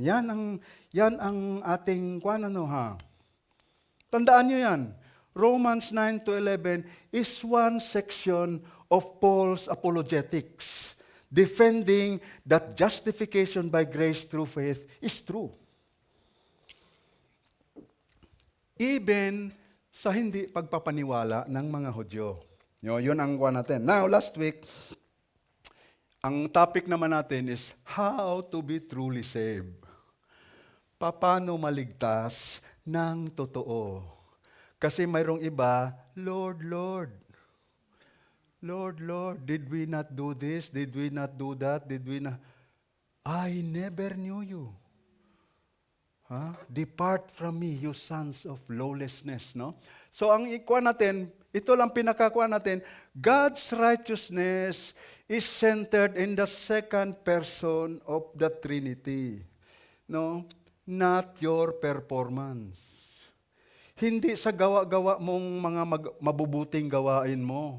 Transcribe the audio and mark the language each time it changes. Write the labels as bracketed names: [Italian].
[Filipino] Yan ang ating Tandaan nyo yan. [English] Romans 9 to 11 is one section of Paul's apologetics, defending that justification by grace through faith is true. [Filipino] Even sa hindi pagpapaniwala ng mga Hudyo. Yun ang natin. [English] Now, last week, ang topic naman natin is how to be truly saved. [Filipino] Paano maligtas ng totoo? Kasi mayroong iba, [English] Lord, Lord. Lord, Lord, did we not do this? Did we not do that? Did we not? I never knew you. Depart from me, you sons of lawlessness. No? So [Filipino] ang natin, ito lang pinakakuha natin, [English] God's righteousness is centered in the second person of the Trinity. No? Not your performance. [Filipino] Hindi sa gawa-gawa mong mga mabubuting gawain mo.